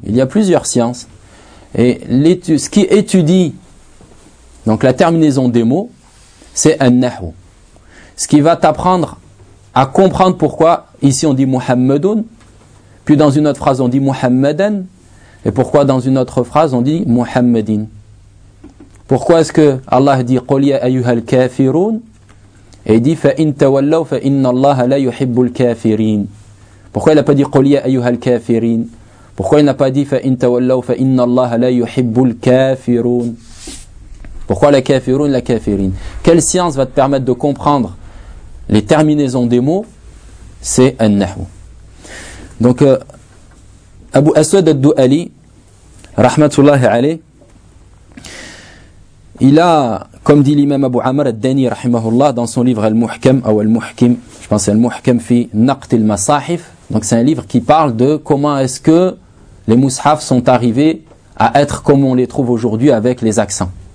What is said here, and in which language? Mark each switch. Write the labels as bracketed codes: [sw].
[fr] Il y a plusieurs sciences. Et ce qui étudie donc la terminaison des mots, c'est un nahou. Ce qui va t'apprendre à comprendre pourquoi ici on dit Muhammadun, puis dans une autre phrase on dit Muhammadan, et pourquoi dans une autre phrase on dit Muhammadin. Pourquoi est-ce que Allah dit [ar] قُلْ يَا أَيُّهَا الْكَافِرُونَ [fr] et il dit [ar] فَإِنْ تَوَلَّوْ فَإِنَّ اللَّهَ لَا يُحِبُّ الْكَافِرِينَ. [fr] Pourquoi il n'a pas dit [ar] قُلْ يَا أَيُّهَا الْكَافِرِينَ? [fr] Pourquoi il n'a pas dit [ar] فَإِنْ تَوَلَّوْ فَإِنَّ اللَّهَ لَا يُحِبُّ الْكَافِرُونَ? [fr] Pourquoi la kafirun, la kafirine? Quelle science va te permettre de comprendre les terminaisons des mots? C'est An-Nahwu. Donc, Abu Aswad ad-Du'ali, rahmatullahi alayh, Il a, comme dit l'imam Abu Amr al-Dani rahimahullah, dans son livre Al-Muhkam, ou Al-Muhkim, je pense Al-Muhkam fi Naqt al-Masahif, donc c'est un livre qui parle de comment est-ce que les mushaf sont arrivés à être comme on les trouve aujourd'hui avec les accents.